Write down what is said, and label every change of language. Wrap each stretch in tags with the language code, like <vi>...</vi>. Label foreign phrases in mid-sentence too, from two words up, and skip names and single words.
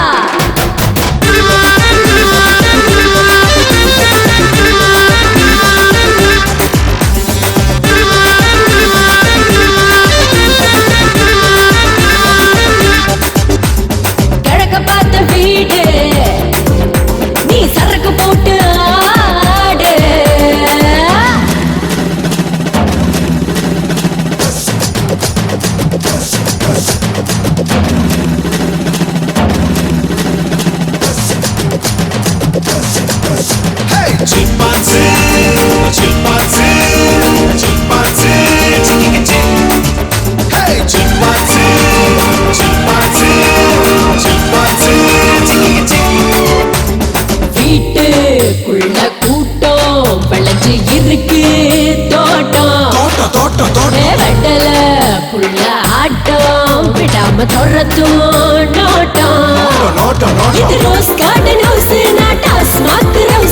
<ta>கிழக்க பார்த்த வீடு நீ சரக்கு போட்டு ஆடு.</ta> <en>Chimpanzee, chimpanzee, chimpanzee, chicken. Hey, chimpanzee, chimpanzee, chimpanzee, chicken.</en> <ta>வீட்டுக்குள்ள கூட்டம் விளைஞ்சு இருக்கு தோட்டம். தோட்டம் தோட்டம். வெட்டல புள்ள ஆட்டம் விடாம துரத்தும் நோட்டம். இது</ta> <en>rose garden house,</en> <ta>நான்</ta> <en>TASMAC house.</en>